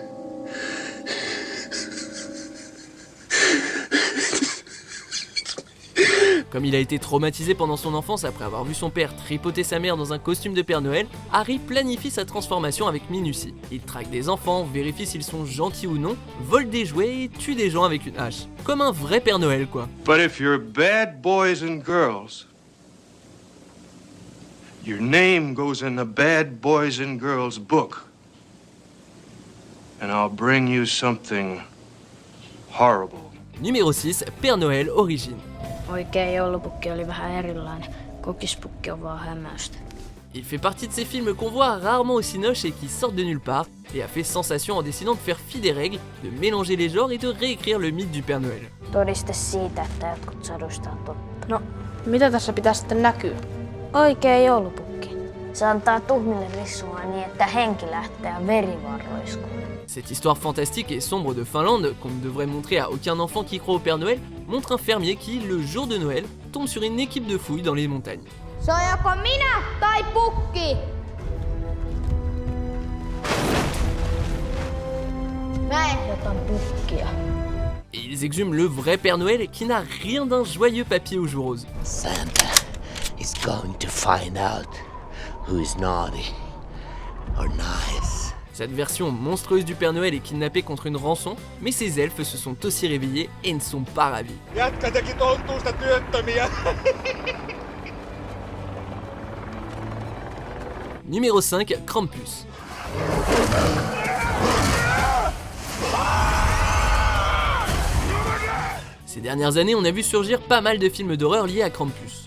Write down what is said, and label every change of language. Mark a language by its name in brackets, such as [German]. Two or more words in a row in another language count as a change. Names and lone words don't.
[French] Comme il a été traumatisé pendant son enfance après avoir vu son père tripoter sa mère dans un costume de Père Noël, Harry planifie sa transformation avec minutie. Il traque des enfants, vérifie s'ils sont gentils ou non, vole des jouets et tue des gens avec une hache. Comme un vrai Père Noël quoi. [English] But if you're bad boys and girls, your name goes in the bad boys and girls book. And I'll bring you something horrible. [French] Numéro 6, Père Noël Origine. [Finnish] Oikea joulupukki oli vähän erilainen. Kokispukki on vaan hämäystä. [French] Il fait partie de ces films qu'on voit rarement au cinoche et qui sortent de nulle part, et a fait sensation en décidant de faire fi des règles, de mélanger les genres et de réécrire le mythe du Père Noël. [Finnish] Todiste siitä, että jotkut saduista on totta. No, mitä tässä pitää sitten näkyä? Oikea joulupukki. Se antaa tuhmille rissua niin, että henki lähtee ja veri vaan roiskuu. [French] Cette histoire fantastique et sombre de Finlande, qu'on ne devrait montrer à aucun enfant qui croit au Père Noël, montre un fermier qui, le jour de Noël, tombe sur une équipe de fouilles dans les montagnes. [Finnish] Se on joko minä tai pukki? Mä ehdotan pukkia. [French] Et ils exhument le vrai Père Noël qui n'a rien d'un joyeux papier aux joues roses. [English] Santa is going to find out who is naughty or nice. [French] Cette version monstrueuse du Père Noël est kidnappée contre une rançon, mais ces elfes se sont aussi réveillés et ne sont pas ravis. Numéro 5, Krampus. Ces dernières années, on a vu surgir pas mal de films d'horreur liés à Krampus.